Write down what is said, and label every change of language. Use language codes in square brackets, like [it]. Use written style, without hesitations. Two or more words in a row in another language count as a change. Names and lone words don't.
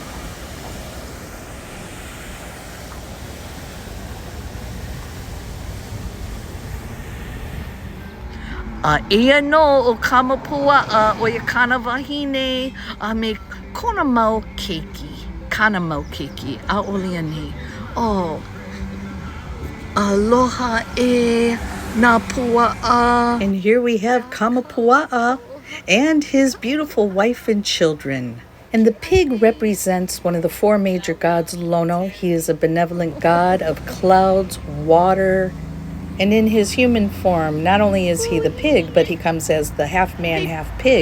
[haw] Ia no o Kamapua o ia kana wahine me kona mau keiki. Kana mau keiki. A olia nei. Oh. Aloha e na pua'a. [en] And here we have Kamapua'a and his beautiful wife and children. And the pig represents one of the four major gods, Lono. He is a benevolent god of clouds, water, and in his human form, not only is he the pig, but he comes as the half-man, half-pig.